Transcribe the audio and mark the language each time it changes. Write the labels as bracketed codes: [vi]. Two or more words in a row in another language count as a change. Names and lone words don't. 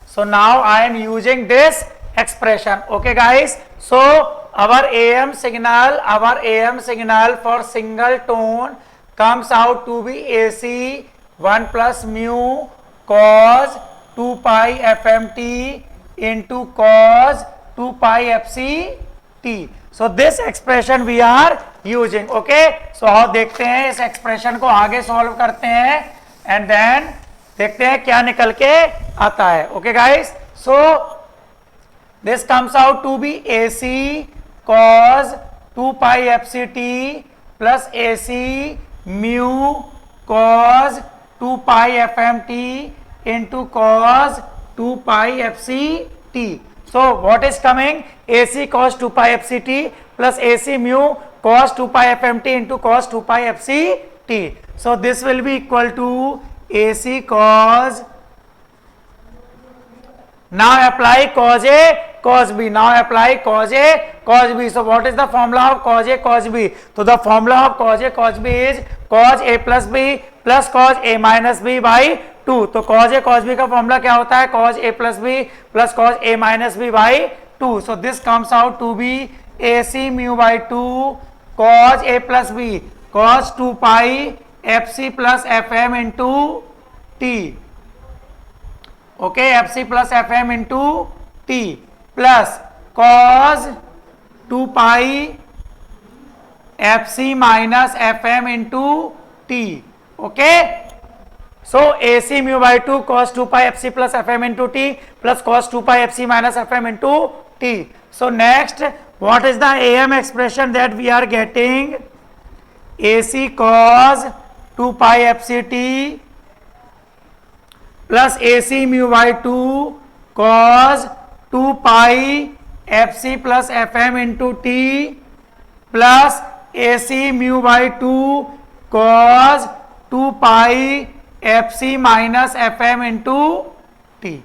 [en] Okay guys, so our AM signal for single tone comes out to be AC 1 plus mu cos 2 pi fmt into cos 2 pi fct. So this expression we are using. Okay, so [hi] आओ देखते हैं इस expression को आगे solve करते हैं [en] and then [hi] देखते हैं क्या निकल के आता है. [en] Okay guys, so this comes out to be AC cos 2 pi fct plus AC mu cos 2 pi fmt into cos 2 pi fct. So what is coming? AC cos 2 pi fct plus AC mu cos 2 pi fmt into cos 2 pi fct. So this will be equal to AC cos. Now apply cos A, cos B. So what is the formula of cos A, cos B? So the formula of cos A, cos B is cos A plus B plus cos A minus B by 2. [hi] तो cos A, cos B का formula क्या होता है? [en] Cos A plus B plus cos A minus B by 2. So this comes out to be AC mu by 2 cos A plus B cos 2 pi fc plus fm into t. Okay, fc plus fm into t plus cos 2 pi fc minus fm into t. Okay, so AC mu by 2 cos 2 pi fc plus fm into t plus cos 2 pi fc minus fm into t. So next, what is the AM expression that we are getting? AC cos 2 pi fct plus AC mu by 2 cos 2 pi fc plus fm into t plus AC mu by 2 cos 2 pi fc minus fm into t.